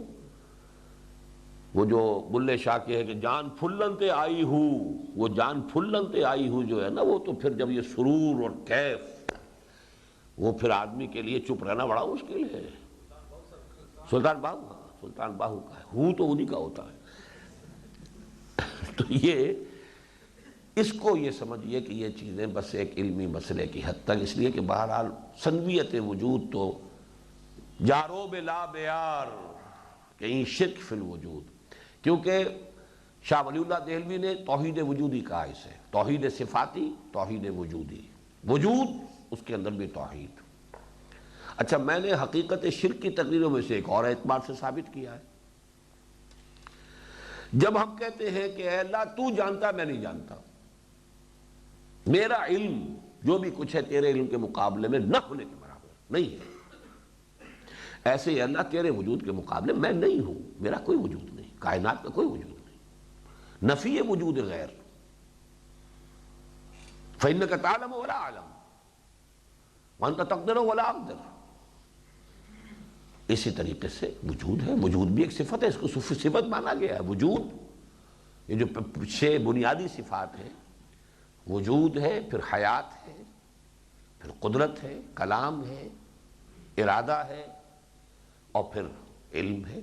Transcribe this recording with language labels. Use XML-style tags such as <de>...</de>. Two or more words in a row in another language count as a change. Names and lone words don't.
<ur>وہ جو بلے شاہ کے ہے کہ</ur> <pa>جان پھلنتے آئی ہوں،</pa> <ur>وہ</ur> <pa>جان پھلنتے آئی ہوں</pa> <ur>جو ہے نا، وہ تو پھر جب یہ سرور اور کیف وہ پھر آدمی کے لیے چپ رہنا بڑا مشکل ہے. سلطان باہو، سلطان باہو کا ہے، تو انہی کا ہوتا ہے. تو یہ اس کو یہ سمجھیے کہ یہ چیزیں بس ایک علمی مسئلے کی حد تک، اس لیے کہ بہرحال سنویت وجود تو جارو بلا بیار کہیں</ur> <ar>شرک فی الوجود،</ar> <ur>کیونکہ شاہ ولی اللہ دہلوی نے توحید وجودی کہا اسے، توحید صفاتی، توحید وجودی، وجود اس کے اندر بھی توحید. اچھا، میں نے حقیقت شرک کی تقریروں میں سے ایک اور اعتبار سے ثابت کیا ہے. جب ہم کہتے ہیں کہ اے اللہ تو جانتا میں نہیں جانتا، میرا علم جو بھی کچھ ہے تیرے علم کے مقابلے میں نہ ہونے کے برابر نہیں ہے، ایسے ہی اللہ تیرے وجود کے مقابلے میں نہیں ہوں، میرا کوئی وجود نہیں، کائنات کا کوئی وجود نہیں. نفی وجود غیر،</ur> <ar>فإنك تعلم ولا أعلم وأنت تقدر ولا أقدر.</ar> <ur>اسی طریقے سے وجود ہے، وجود بھی ایک صفت ہے، اس کو صفت مانا گیا ہے. وجود یہ جو چھ بنیادی صفات ہیں، وجود ہے، پھر حیات ہے، پھر قدرت ہے، کلام ہے، ارادہ ہے، اور پھر علم ہے.</ur>